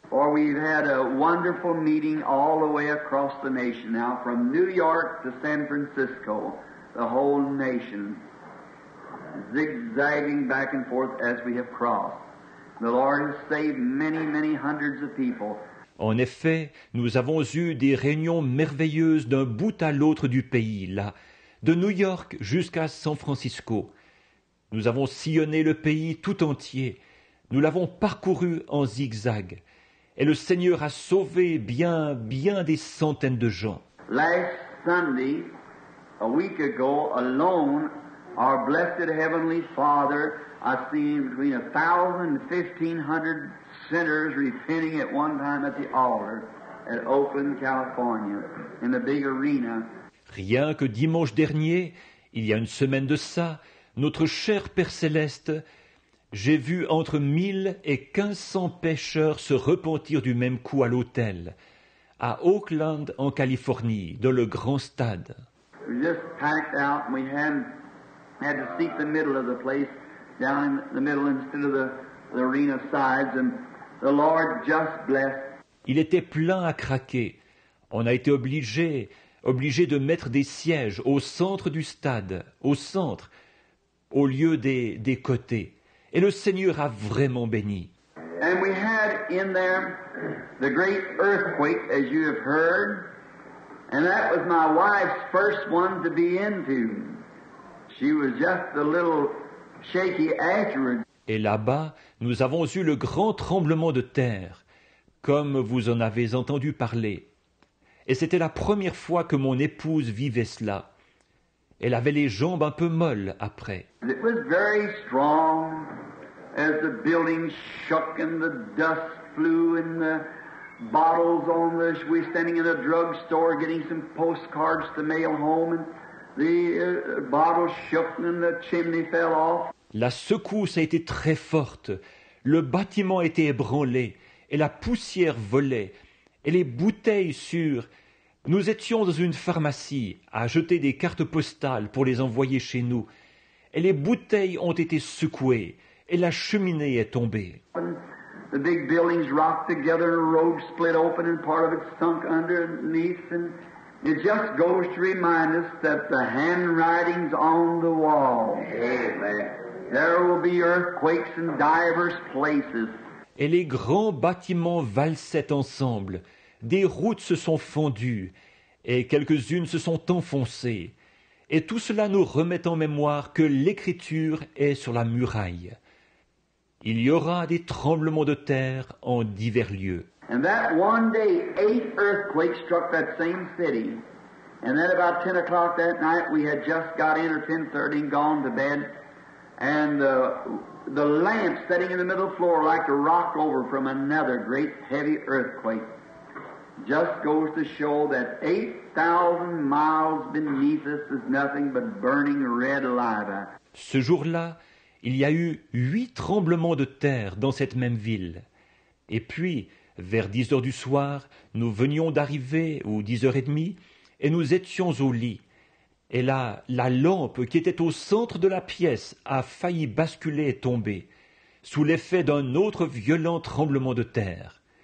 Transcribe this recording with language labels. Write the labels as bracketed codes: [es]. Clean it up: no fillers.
[en] For we've had a wonderful meeting all the way across the nation now, from New York to San Francisco, the whole nation, zigzagging back and forth as we have crossed. The Lord has saved many, many hundreds of people. [fr] En effet, nous avons eu des réunions merveilleuses d'un bout à l'autre du pays, là, de New York jusqu'à San Francisco. Nous avons sillonné le pays tout entier. Nous l'avons parcouru en zigzag. Et le Seigneur a sauvé bien des centaines de gens. [en] Last Sunday, a week ago, alone, our blessed Heavenly Father, I seen between 1,000 and 1,500 sinners repenting at one time at the altar at Oakland, California, in the big arena. [fr] Rien que dimanche dernier, il y a une semaine de ça, notre cher Père Céleste, j'ai vu entre 1000 et 1500 pécheurs se repentir du même coup à l'autel, à Oakland, en Californie, dans le grand stade. [en] We just packed out and we had to seat the middle of the place, down in the middle instead of the arena sides, and the Lord just blessed. [fr] Il était plein à craquer. On a été obligé de mettre des sièges au centre du stade, au centre, au lieu des côtés. Et le Seigneur a vraiment béni. [en] And we had in there the great earthquake, as you have heard, and that was my wife's first one to be into. She was just a little shaky afterwards. [fr] Et là-bas, nous avons eu le grand tremblement de terre, comme vous en avez entendu parler. Et c'était la première fois que mon épouse vivait cela. Elle avait les jambes un peu molles après. [en] It was very strong as the building shook and the dust flew and the bottles on the... We were standing in a drugstore getting some postcards to mail home and the bottles shook and the chimney fell off. [fr] La secousse a été très forte. Le bâtiment était ébranlé et la poussière volait et les bouteilles sur... Nous étions dans une pharmacie à jeter des cartes postales pour les envoyer chez nous. Et les bouteilles ont été secouées et la cheminée est tombée. [en] The big buildings rocked together and a road split open and part of it sunk underneath, and it just goes to remind us that the handwriting's on the wall. Amen. There will be earthquakes in divers places. [fr] Et les grands bâtiments valsaient ensemble, des routes se sont fendues, et quelques-unes se sont enfoncées. Et tout cela nous remet en mémoire que l'Écriture est sur la muraille. Il y aura des tremblements de terre en divers lieux. [en] And that one day, 8 earthquakes struck that same city. And then about 10 o'clock that night, we had just got in, or 10:30, and gone to bed. And the lamp sitting in the middle floor like to rock over from another great heavy earthquake. Just goes to show that 8,000 miles beneath us is nothing but burning red lava. [fr] Ce jour-là, il y a eu 8 tremblements de terre dans cette même ville. Et puis, vers 10 heures du soir, nous venions d'arriver, ou 10h30, et nous étions au lit. Et là, la lampe qui était au centre de la pièce a failli basculer et tomber, sous l'effet d'un autre violent tremblement de terre.